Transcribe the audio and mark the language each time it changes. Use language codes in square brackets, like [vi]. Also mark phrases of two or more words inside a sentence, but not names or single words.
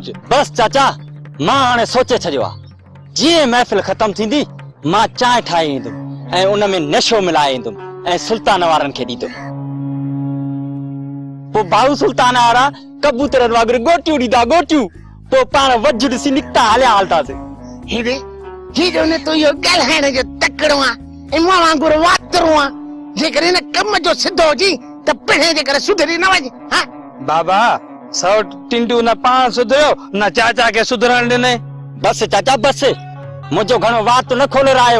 [sd] बस चाचा मां हाणे सोचे छॾियो आहे जीअं महफ़िल ख़तम थींदी मां चांहि ठाहे ईंदुमि ऐं उन में नशो मिलाए ईंदुमि ऐं सुल्तान वारनि खे ॾींदुमि पोइ भाऊ सुल्तान वारा कबूतरनि वांगुरु गोटियूं ॾींदा गोटियूं पोइ पाण वझ ॾिसी निकिता हलिया हलंदासीं हेॾे जीजो ने तो यो ॻाल्हाइण जो तकड़ो आहे ऐं मां वांगुरु वातरो आहे जेकर इन कम जो सिधो हुजी त पिणे जे करे सुधरी न वञे हा बाबा सौ टिंडू न पाण सुधरियो न चाचा के सुधरण ॾिने। बस चाचा बस, मुंहिंजो घणो वात न खोले रहियो।